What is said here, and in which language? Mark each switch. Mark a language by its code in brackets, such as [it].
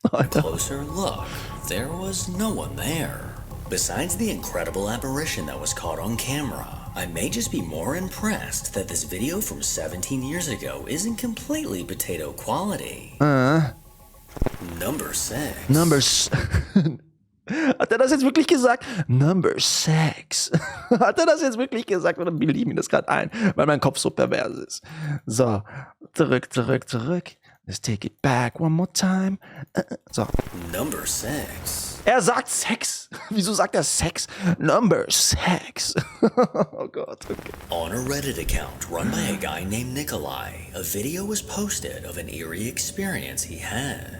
[en] closer look, there was no one there. Besides the incredible apparition that was caught on camera, I may just be more impressed that this video from 17 years ago isn't completely potato quality. Number 6. Numbers. [de] Hat er das jetzt wirklich gesagt? [en] Number 6. [de] Hat er das jetzt wirklich gesagt oder bilde ich mir das gerade ein, weil mein Kopf so pervers ist? So, zurück. [en] Let's take it back one more time. So. Number 6. [de] Er sagt Sex. Wieso sagt er Sex? [en] Number 6. [de] Oh Gott, okay. [en] On a Reddit account run by a guy named Nikolai, a video was posted of an eerie experience he had.